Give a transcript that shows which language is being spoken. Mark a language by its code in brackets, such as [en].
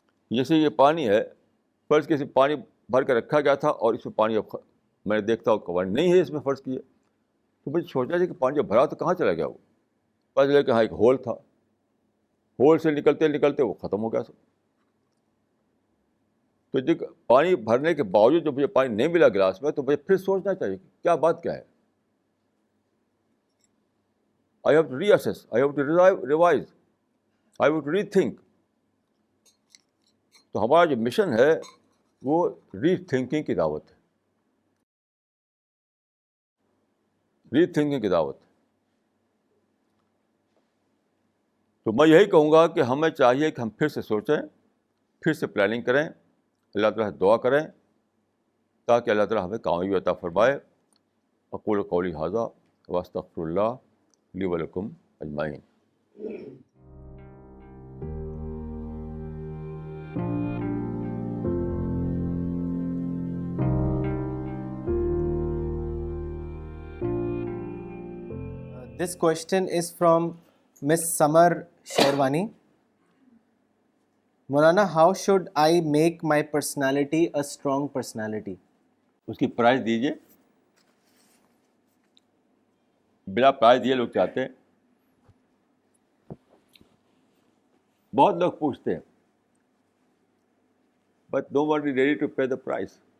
[ur] جیسے یہ پانی ہے، فرض کے پانی بھر کے رکھا گیا تھا اور اس میں پانی اب میں نے دیکھتا ہوں کہ نہیں ہے اس میں فرض کیے، تو مجھے سوچنا چاہیے کہ پانی جب بھرا تو کہاں چلا گیا وہ؟ پتہ چلا کہ ہاں ایک ہول تھا، ہول سے نکلتے نکلتے وہ ختم ہو گیا سب. تو جب پانی بھرنے کے باوجود جب مجھے پانی نہیں ملا گلاس میں تو مجھے پھر سوچنا چاہیے کہ کیا بات کیا ہے. [en] I have to reassess, I have to revise, I have to rethink. [ur] تو ہمارا جو مشن ہے وہ ری تھنکنگ کی دعوت ہے، ری تھنکنگ کی دعوت. تو میں یہی کہوں گا کہ ہمیں چاہیے کہ ہم پھر سے سوچیں، پھر سے پلاننگ کریں، اللہ تعالیٰ سے دعا کریں تاکہ اللہ تعالیٰ ہمیں کامیابی عطا فرمائے. [ar] اقول قولی ھذا واستغفر اللہ لی ولکم اجمعین. [en] This question is from Miss Samar Sherwani. Maulana, how should I make my personality a strong personality? [ur] اس کی پرائز دیجیے. بلا پرائز دیے لوگ چاہتے ہیں. بہت لوگ پوچھتے ہیں [en] But no one is ready to pay the price.